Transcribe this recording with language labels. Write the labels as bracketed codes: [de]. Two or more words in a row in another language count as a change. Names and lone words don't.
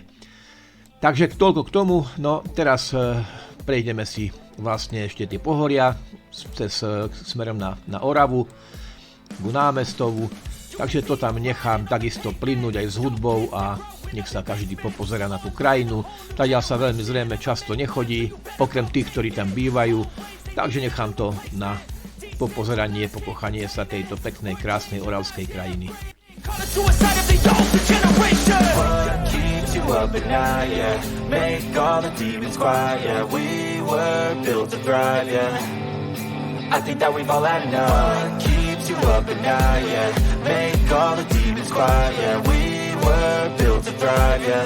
[sk] Takže toľko k tomu, no teraz prejdeme si vlastne ešte tie pohoria smerom na Oravu, ku Námestovu, takže to tam nechám takisto plynúť aj s hudbou a nech sa každý popozerá na tú krajinu. Tadiaľ sa veľmi zrejme často nechodí, okrem tých, ktorí tam bývajú, takže nechám to na popozeranie, pokochanie sa tejto peknej, krásnej oravskej krajiny. [en] Up at night, yeah. Make all the demons quiet, yeah. We were built to thrive, yeah. I think that we've all had enough. What keeps you up at night, yeah. Make all the demons quiet, yeah. We were built to thrive, yeah.